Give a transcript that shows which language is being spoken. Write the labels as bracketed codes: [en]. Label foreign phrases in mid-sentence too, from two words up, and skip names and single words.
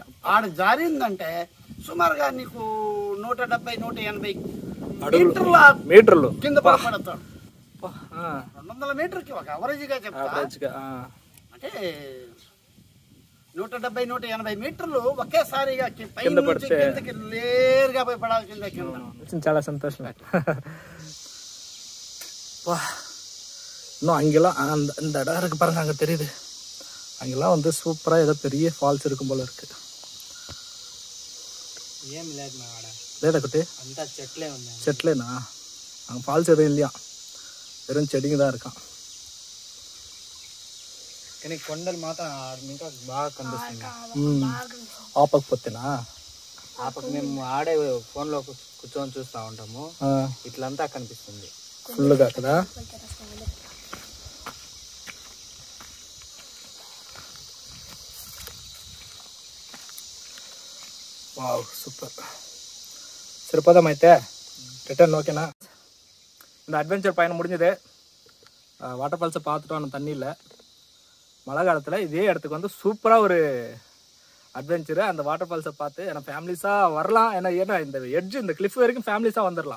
[te] ఆడ జారిందంటే సుమారుగా నీకు 170-180 మీటర్లు కింద పడతాడు. 200 మీటర్కి ఒక అవరేజ్గా చెప్తా, అంటే 170-180 మీటర్లు ఒకేసారిగా కిందకి లేరుగా పోయి పడాల్సిందే కింద. చాలా సంతోషం. [ta] இன்னும் அங்கெல்லாம் அந்த இடம் இருக்கு பாருங்க, அங்கே தெரியுது. அங்கெல்லாம் வந்து சூப்பராக ஏதோ பெரிய ஃபால்ஸ் இருக்கும் போல இருக்கு. [te] ఏం లేదు మా ఆడ లేదా కుట్టి, అంతా చెట్లే ఉంది. చెట్లేనా? [ta] அங்கே ஃபால்ஸ் எதுவும் இல்லையா, வெறும் செடிங்க தான் இருக்கான். [te] కానీ కొండలు మాత్రం ఇంకా బాగా కనిపిస్తుంది. ఆపకపోతేనా? ఆపక మేము ఆడే ఫోన్లో కూర్చొని చూస్తూ ఉంటాము, ఇట్లంతా కనిపిస్తుంది ఫుల్గా కదా. [en] wow super. [te] సరిపోదాం అయితే, [ta] ரிட்டர்ன் ஓகேண்ணா. இந்த அட்வென்ச்சர் பயணம் முடிஞ்சது. [en] water falls [ta] பார்த்துட்டோம், அந்த தண்ணியில் மழை காலத்தில் இதே இடத்துக்கு வந்து சூப்பராக ஒரு அட்வென்ச்சரு. அந்த [en] water falls [ta] பார்த்து ஏன்னா ஃபேமிலிஸாக வரலாம், ஏன்னா இந்த எட்ஜ் இந்த கிளிஃப் வரைக்கும் ஃபேமிலிஸாக வந்துடலாம்.